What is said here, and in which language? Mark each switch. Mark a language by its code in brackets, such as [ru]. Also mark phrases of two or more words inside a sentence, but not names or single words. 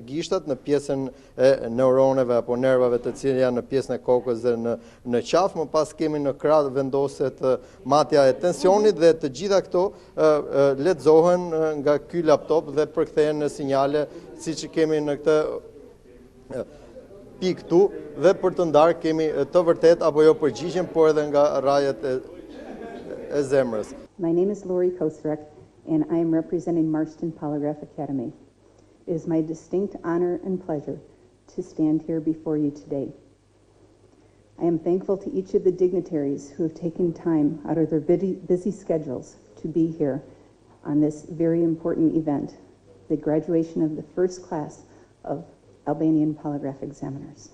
[sq] gishtat në pjesën e neuroneve apo nervave të cilët janë në pjesën e kokës dhe në qafë, më pas kemi në krah vendoset matja e tensionit dhe të gjitha këto lexohen nga ky laptop dhe përkthehen në sinjale siç kemi në këtë pikë këtu, dhe për të ndarë kemi të vërtet apo jo përgjigjen, por edhe nga rajet e zemrës. [en] My name is Lori Kosorak, and I am representing Marston Polygraph Academy. It is my distinct honor and pleasure to stand here before you today. I am thankful to each of the dignitaries who have taken time out of their busy schedules to be here on this very important event, the graduation of the first class of Albanian polygraph examiners.